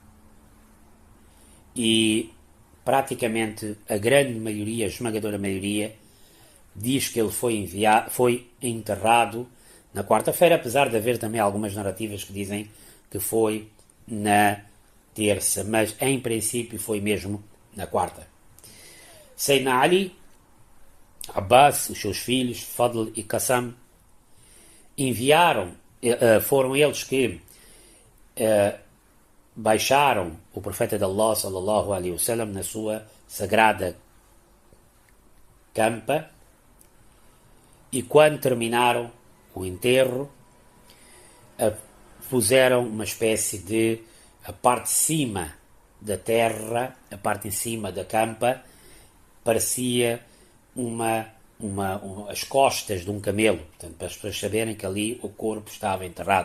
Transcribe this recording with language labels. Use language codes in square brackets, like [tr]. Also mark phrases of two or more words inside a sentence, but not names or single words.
[pt] E praticamente a grande maioria, a esmagadora maioria, diz que ele foi enterrado na quarta-feira, apesar de haver também algumas narrativas que dizem que foi na terça, mas em princípio foi mesmo na quarta. Sayyidina Ali, Abbas, os seus filhos, Fadl e Qassam, foram eles que baixaram o profeta de Allah [ar] صلى الله عليه وسلم [pt] na sua sagrada campa, e quando terminaram o enterro puseram uma espécie de a parte de cima da terra, a parte em cima da campa parecia as costas de um camelo, portanto, para as pessoas saberem que ali o corpo estava enterrado.